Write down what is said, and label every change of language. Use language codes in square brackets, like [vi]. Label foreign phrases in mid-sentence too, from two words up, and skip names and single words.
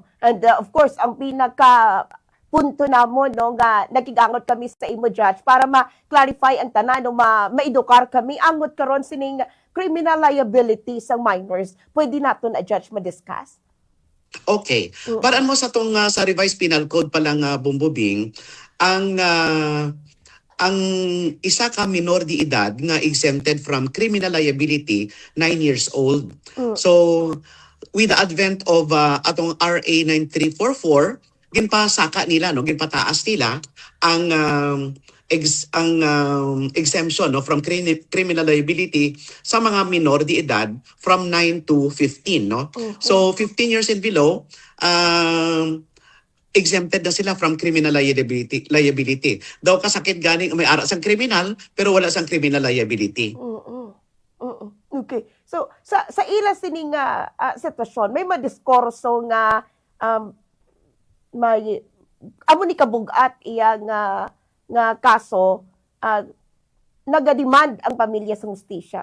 [hil] And of course, ang pinaka punto namo, no, nga nagigangot kami sa imo, Judge, para ma-clarify ang tanan, no, ma-edukar kami angot karon sining [en] criminal liability [hil] sa minors. Pwede naton a Judge ma-discuss. Okay. Paraan mo sa tong sa [en] revised penal code [hil] pa lang, Bumbubing, ang isa ka minor di edad nga [en] exempted from criminal liability [hil] 9 years old. So [en] with the advent of [hil] atong RA 9344, ginpasaka nila, no, ginpataas nila ang exemption, no, [en] from criminal liability [hil] sa mga minor di edad [en] from 9 to 15, [hil] no. [en] So 15 years and below, exempted [hil] na sila [en] from criminal liability. [hil] Daw kasakit ganing may ara sang kriminal pero wala sang [en] criminal liability. Okay. [hil] So sa ila sining sitwasyon, may madiskurso nga may amo ni kabugat iya nga kaso, nagademand ang pamilya sa hustisya.